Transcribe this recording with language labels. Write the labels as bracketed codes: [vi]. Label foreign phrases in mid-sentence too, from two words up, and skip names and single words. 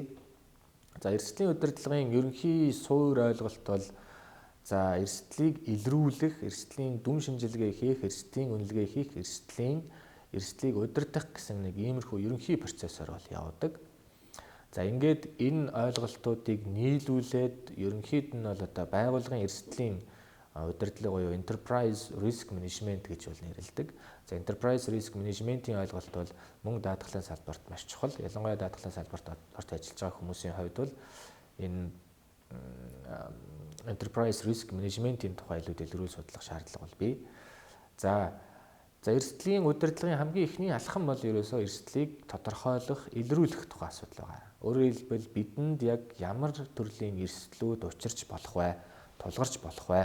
[mn] За эрсдлийн удирдлагын ерөнхий суур ойлголт бол за эрсдлийг илрүүлэх, эрсдлийн дүн шинжилгээ хийх, эрсдлийн үнэлгээ хийх, эрсдлийг удирдах гэсэн нэг иймэрхүү ерөнхий процессор бол явдаг. За ингээд энэ ойлголтуудыг нийлүүлээд ерөнхийд нь бол байгууллагын эрсдлийн удирдлага буюу [en] enterprise risk management [mn] гэж бол нэрлэдэг. За [en] enterprise risk management- [mn] ийн ойлголт бол мөнгө даатгалын салбарт маш чухал. Ялангуяа даатгалын салбарт орж ажиллаж байгаа хүмүүсийн хувьд бол энэ [en] enterprise risk management- [mn] ийн тухай илүү дэлгэрүүлж судлах шаардлага бол бий. За эрсдлийн удирдлагын хамгийн ихний алхам бол ерөөсөө эрсдлийг тодорхойлох, илрүүлэх тухай асуудал байгаа. Өөрөөр хэлбэл бидэнд яг ямар төрлийн эрсдлүүд учирч болох вэ, тулгарч болох вэ?